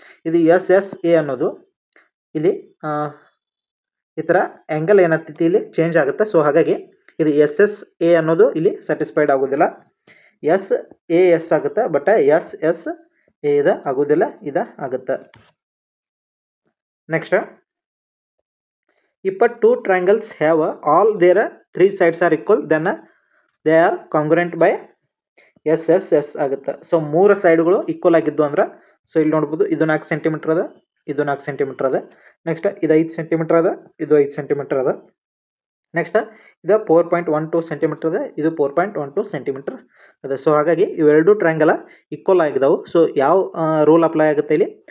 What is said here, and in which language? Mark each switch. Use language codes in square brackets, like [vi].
[kn] ಇದು S A ಅನ್ನೋದು ಇಲ್ಲಿ ಈ ಥರ ಆ್ಯಂಗಲ್ ಏನಾಗ್ತೈತಿ ಇಲ್ಲಿ ಚೇಂಜ್ ಆಗುತ್ತೆ. ಸೊ ಹಾಗಾಗಿ ಇದು ಎಸ್ ಎ ಅನ್ನೋದು ಇಲ್ಲಿ ಸ್ಯಾಟಿಸ್ಫೈಡ್ ಆಗೋದಿಲ್ಲ. ಎಸ್ ಆಗುತ್ತೆ, ಬಟ್ ಎಸ್ ಎ ಆಗೋದಿಲ್ಲ, ಆಗುತ್ತೆ. [en] next, if two triangles have all their three sides are equal, then they are congruent by [kn] S ಆಗುತ್ತೆ. ಸೊ 3 ಸೈಡ್ಗಳು ಈಕ್ವಲ್ ಆಗಿದ್ದು ಅಂದ್ರೆ, ಸೊ ಇಲ್ಲಿ ನೋಡ್ಬೋದು ಇದು 4 ಸೆಂಟಿಮೀಟರ್ ಅದ, ಇದು 4 ಸೆಂಟಿಮೀಟರ್ ಅದ. ನೆಕ್ಸ್ಟ್ ಇದು 5 ಸೆಂಟಿಮೀಟರ್ ಅದ, ಇದು 5 ಸೆಂಟಿಮೀಟರ್ ಅದ. ನೆಕ್ಸ್ಟ್ ಇದು 4.12 ಸೆಂಟಿಮೀಟರ್ ಅದ, ಇದು 4.12 ಸೆಂಟಿಮೀಟರ್ ಅದ. ಸೊ ಹಾಗಾಗಿ ಇವೆರಡು ಟ್ರಯಾಂಗಲ್ ಈಕ್ವಲ್ ಆಗಿದಾವೆ. ಸೊ ಯಾವ ರೂಲ್ ಅಪ್ಲೈ ಆಗುತ್ತೆ ಇಲ್ಲಿ?